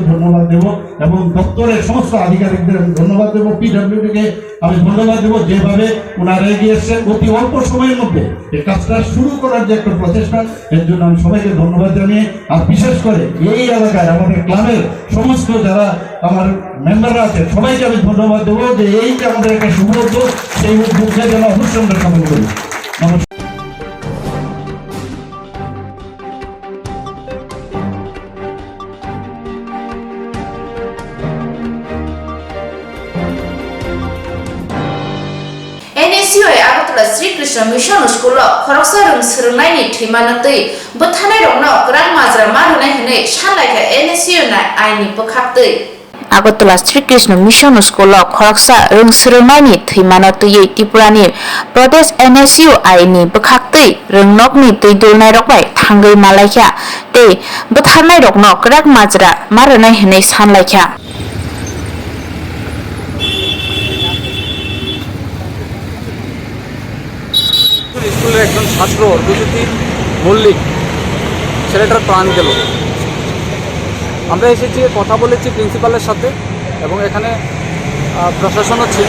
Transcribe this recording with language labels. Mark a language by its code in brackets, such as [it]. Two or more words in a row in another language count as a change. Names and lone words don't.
[bn] ধন্যবাদ দেবো, এবং দপ্তরের সমস্ত আধিকারিকদের আমি ধন্যবাদ দেবো, পিডব্লিউডিকে আমি ধন্যবাদ দেবো, যেভাবে ওনারা এগিয়ে এসছেন অতি অল্প সময়ের মধ্যে এই কাজটা শুরু করার যে একটা প্রচেষ্টা, এর জন্য আমি সবাইকে ধন্যবাদ জানিয়ে, আর বিশেষ করে এই এলাকায় আমাদের ক্লাবের সমস্ত যারা আমার মেম্বাররা আছে সবাইকে আমি ধন্যবাদ দেবো, যে এই যে আমাদের একটা শুভ উদ্যোগ, সেই উদ্যোগকে যেন অবশ্যই আমরা সফল করি। নমস্কার। [trp] NSUI Agartala Sri Krishna Mission School Khoroksa Rung Srungnai Thimanatui Buthanai Rongno Krang Mazra Marunai Hene Shanlaika NSU na Aini Pokhaktui Agartala Sri Krishna Mission School Khoroksa Rung Srungnai Thimanatui Tripurani Pradesh NSU Aini Pokhaktui Rungnokni Tuidulnai Rokbai Thangai Malaikha Te Buthanai Rongno Krang Mazra Marunai Hene Shanlaika [bn] স্কুলের একজন ছাত্র অর্ঘ্যজ্যোতি মল্লিক ছেলেটার প্রাণ গেল। আমরা এসেছি, কথা বলেছি প্রিন্সিপালের সাথে, এবং এখানে প্রশাসনও ছিল।